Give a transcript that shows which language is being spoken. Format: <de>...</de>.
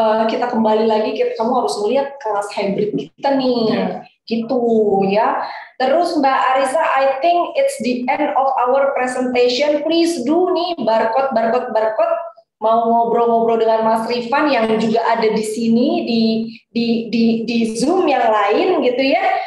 <id>Kita kembali lagi, kamu harus melihat kelas hybrid kita nih, gitu ya. Terus</id> <en>Mbak Arisa, I think it's the end of our presentation. Please do</en> <id>nih</id> <en>barcode.</en> <id>Mau ngobrol-ngobrol dengan Mas Rifan yang juga ada di sini di Zoom yang lain gitu ya.</id>